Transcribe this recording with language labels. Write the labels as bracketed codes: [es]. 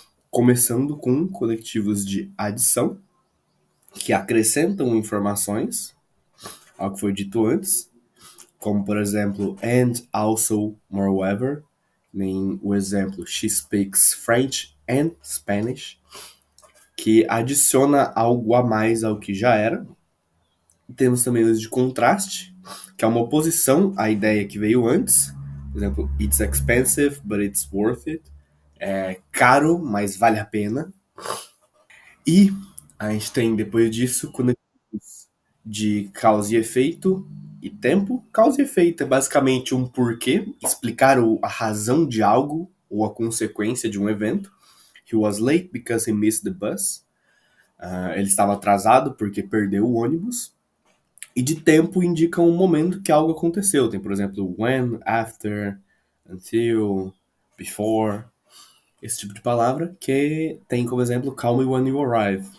[pt] Começando com conectivos de adição, que acrescentam informações ao que foi dito antes, como por exemplo, [en] and, also, moreover, [pt] nem o exemplo [en] she speaks French and Spanish, [pt] que adiciona algo a mais ao que já era. Temos também os de contraste, que é uma oposição à ideia que veio antes. Por exemplo, [en] it's expensive, but it's worth it. [pt] É caro, mas vale a pena. E a gente tem, depois disso, conectivos de causa e efeito e tempo. Causa e efeito é basicamente um porquê, explicar a razão de algo ou a consequência de um evento. [en] He was late because he missed the bus. [pt] Ele estava atrasado porque perdeu o ônibus. E de tempo indica um momento que algo aconteceu. Tem, por exemplo, when, after, until, before. Esse tipo de palavra que tem como exemplo [en] call me when you arrive.